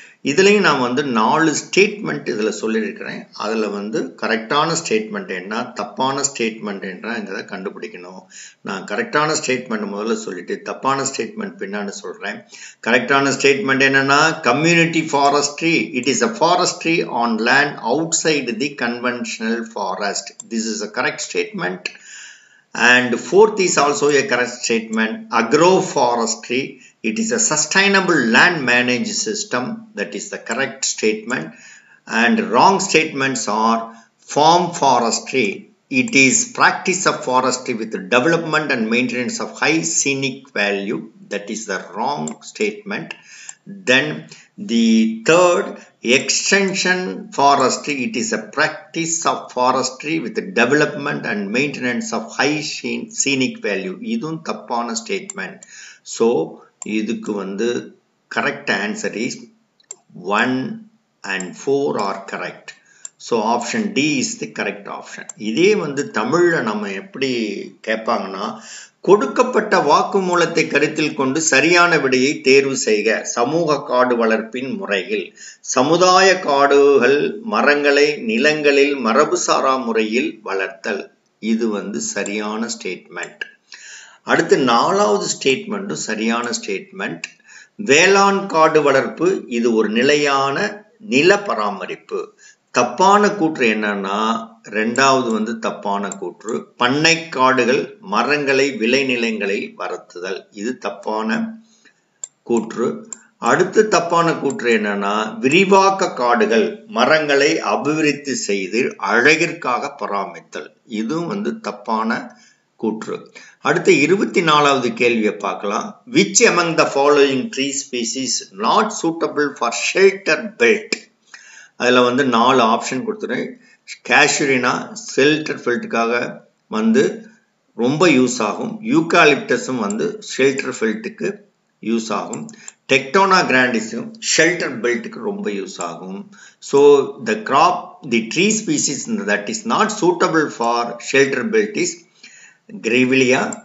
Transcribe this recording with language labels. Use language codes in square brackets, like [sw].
[ta] இதுலேயும் நான் வந்து 4 ஸ்டேட்மெண்ட் இதில் சொல்லியிருக்கிறேன். அதில் வந்து கரெக்டான ஸ்டேட்மெண்ட் என்ன, தப்பான ஸ்டேட்மெண்ட் என்னங்கிறத கண்டுபிடிக்கணும். நான் கரெக்டான ஸ்டேட்மெண்ட் முதல்ல சொல்லிட்டு தப்பான ஸ்டேட்மெண்ட் பின்னாடி சொல்கிறேன். கரெக்டான ஸ்டேட்மெண்ட் என்னன்னா, [en] Community forestry, it is a forestry on land outside the conventional forest. This is a correct statement. And fourth is also a correct statement. Agroforestry, it is a sustainable land managed system. That is the correct statement. And wrong statements are farm forestry. It is practice of forestry with development and maintenance of high scenic value. That is the wrong statement. Then the third, extension forestry, it is a practice of forestry with the development and maintenance of high scenic value. [ta] இதுவும் தப்பான statement. [en] So [ta] இதுக்கு வந்து [en] correct answer is 1 and 4 are correct. So option D is the correct option. [ta] இதே வந்து தமிழ்ல நம்ம எப்படி கேட்பாங்கன்னா, கொடுக்கப்பட்ட வாக்குமூலத்தை கருத்தில் கொண்டு சரியான விடையை தேர்வு செய்க. சமூக காடு வளர்ப்பின் முறையில் சமுதாய காடுகள் மரங்களை நிலங்களில் மரபுசாரா முறையில் வளர்த்தல். இது வந்து சரியான ஸ்டேட்மெண்ட். அடுத்து 4வது ஸ்டேட்மெண்ட்டும் சரியான ஸ்டேட்மெண்ட். வேளாண் காடு வளர்ப்பு இது ஒரு நிலையான நில பராமரிப்பு. தப்பான கூற்று என்னன்னா, 2வது வந்து தப்பான கூற்று. பண்ணை காடுகள் மரங்களை விளைநிலங்களில் வளர்த்துதல். இது தப்பான கூற்று. அடுத்து தப்பான கூற்று என்னன்னா, விரிவாக்க காடுகள் மரங்களை அபிவிருத்தி செய்து அழகிற்காக பராமரித்தல். இதுவும் வந்து தப்பான கூற்று. அடுத்து 24வது கேள்வியை பார்க்கலாம். [en] Which among the following tree species not suitable for shelter belt? [ta] அதில் வந்து 4 ஆப்ஷன் கொடுத்துருக்கேன். கேஷுரினா ஷெல்டர் பெல்ட்டுக்காக வந்து ரொம்ப யூஸ் ஆகும். யூகாலிப்டஸும் வந்து ஷெல்டர் பெல்ட்டுக்கு யூஸ் ஆகும். டெக்டோனா கிராண்டிஸும் ஷெல்டர் பெல்ட்டுக்கு ரொம்ப யூஸ் ஆகும். [en] So the tree species that is not suitable for shelter belt is Grevillea.